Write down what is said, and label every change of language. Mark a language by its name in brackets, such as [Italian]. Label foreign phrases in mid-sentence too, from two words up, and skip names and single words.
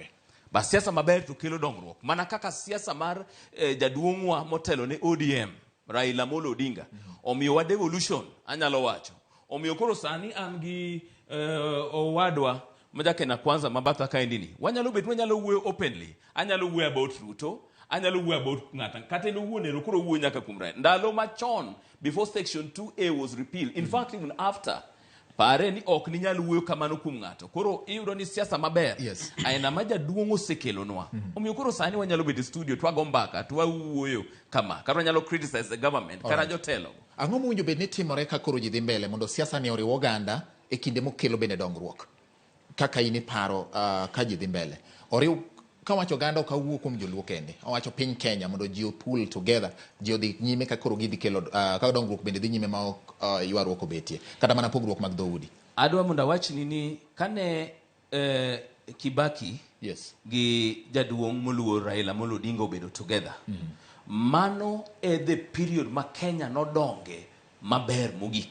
[Luo (Kenya and Tanzania)] Ba siasa maber to kelo dongruok. Mana kaka siasa mar jaduong'wa motelo ne ODM, Raila Amolo Odinga, omiyowa devolution, anyalo wacho. Omiyo koro sani an gi owadwa majakena kwanza mabatha kaendini. Wanyalo wuoyo openly. Anyalo wuoyo about Ruto, anyalo wuoyo about ng'ata. Kata no wuonero koro wuoyo nyaka kuom Raila. Ndalo machon, [English] before section 2A was repealed, in fact even after, [Luo (Kenya and Tanzania)] pare ni ok ni nyalo wuoyo kamano kuom ng'ato. Koro iyudo ni siasa maber. [English] Yes. [Luo (Kenya and Tanzania)] Aina ma jaduong' osekelonwa. Omiyo koro sani wanyalo bet studio twago mbaka twawuoyo kama. Kata wanyalo [English] criticize the government, [Luo (Kenya and Tanzania)] kata jotelo. Ang'o mowinjo bed ni timore ka koro ji dhi mbele mondo siasa ni oriw oganda e kinde mokelo bende dongruok? Kaka ini paro ka ji dhi mbele. Oriw kawacho oganda ok awuo kuom joluo kende. Owacho piny Kenya mondo ji [English] pull together, [Luo (Kenya and Tanzania)] ji odhi nyime ka koro gidhi kelo ka dongruok bende dhi nyime ma ok ywaruok obetie. Kata mana pogruok mag dhoudi. Adwa mondo awachni ni kane Kibaki gi jaduong' moluor Raila Amolo Odinga obedo together. Mano [English] the period [Luo (Kenya and Tanzania)] ma Kenya nodonge maber mogik.